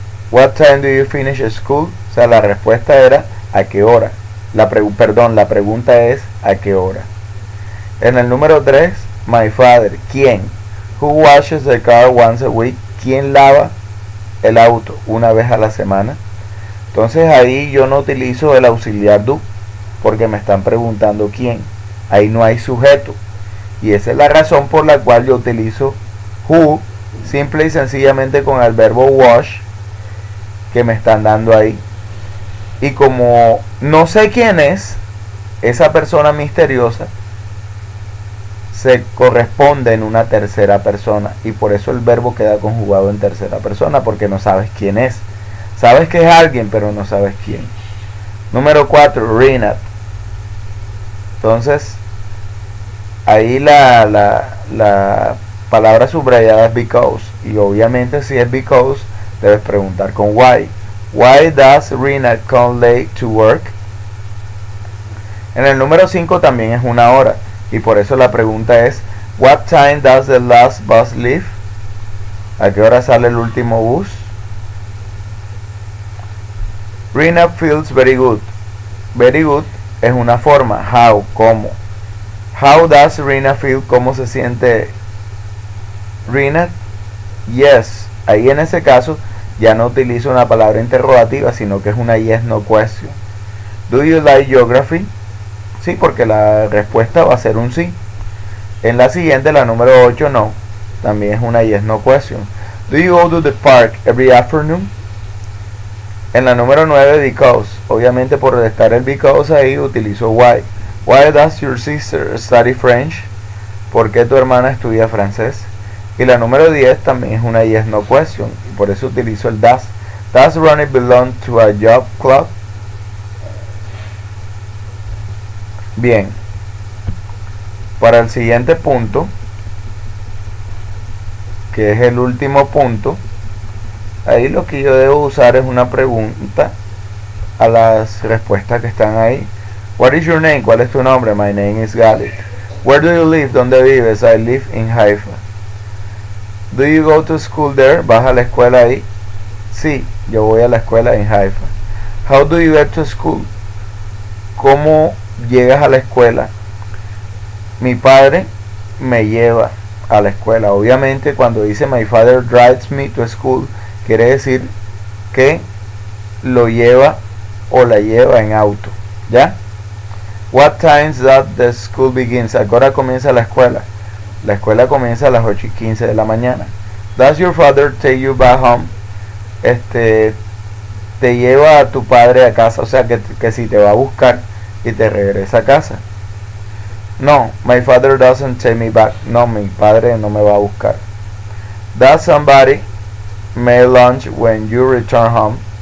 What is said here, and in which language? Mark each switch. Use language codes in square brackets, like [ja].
[en] What time do you finish school? [es] O sea, la respuesta era ¿a qué hora? La pregunta es ¿a qué hora? En el número 3, my father. ¿Quién? [en] Who washes the car once a week? [es] ¿Quién lava el auto una vez a la semana? Entonces ahí yo no utilizo el auxiliar do porque me están preguntando quién. Ahí no hay sujeto. Y esa es la razón por la cual yo utilizo who simple y sencillamente con el verbo wash que me están dando ahí. Y como no sé quién es esa persona misteriosa, se corresponde en una tercera persona y por eso el verbo queda conjugado en tercera persona, porque no sabes quién es. Sabes que es alguien, pero no sabes quién. Número 4, Renat. Entonces ahí la palabra subrayada es because, y obviamente si es because debes preguntar con why. [en] Why does Renat come late to work? [es] En el número 5 también es una hora y por eso la pregunta es [en] what time does the last bus leave? [es] ¿A qué hora sale el último bus? [en] Renat feels very good. Very good [es] es una forma. [en] How, cómo. How does Renat feel? [es] ¿Cómo se siente Renat? [en] Yes. [es] Ahí en ese caso ya no utilizo una palabra interrogativa, sino que es una yes no question. [en] Do you like geography? [es] Sí, porque la respuesta va a ser un sí. En la siguiente, la número 8, no. También es una yes no question. [en] Do you go to the park every afternoon? [es] En la número 9, because. Obviamente por estar el because ahí utilizo why. [en] Why does your sister study French? [es] ¿Por qué tu hermana estudia francés? Y la número 10 también es una yes no question. Y por eso utilizo el does. [en] Does Ronnie belong to a job club? [es] Bien. Para el siguiente punto, que es el último punto, ahí lo que yo debo usar es una pregunta a las respuestas que están ahí. [en] What is your name? [es] ¿Cuál es tu nombre? [en] My name is Galit. Where do you live? [es] ¿Dónde vives? [en] I live in Haifa. Do you go to school there? [es] ¿Vas a la escuela ahí? Sí, yo voy a la escuela en Haifa. [en] How do you get to school? [es] ¿Cómo llegas a la escuela? Mi padre me lleva a la escuela. Obviamente cuando dice [en] my father drives me to school, [es] quiere decir que lo lleva o la lleva en auto, ¿ya? [en] What times does the school begins? [es] ¿A qué hora comienza la escuela? La escuela comienza a las 8:15 de la mañana. [en] Does your father take you back home? [es] Te lleva a tu padre a casa, o sea que si te va a buscar y te regresa a casa. [en] No, my father doesn't take me back. [es] No, mi padre no me va a buscar. [en] Does somebody make lunch when you return home?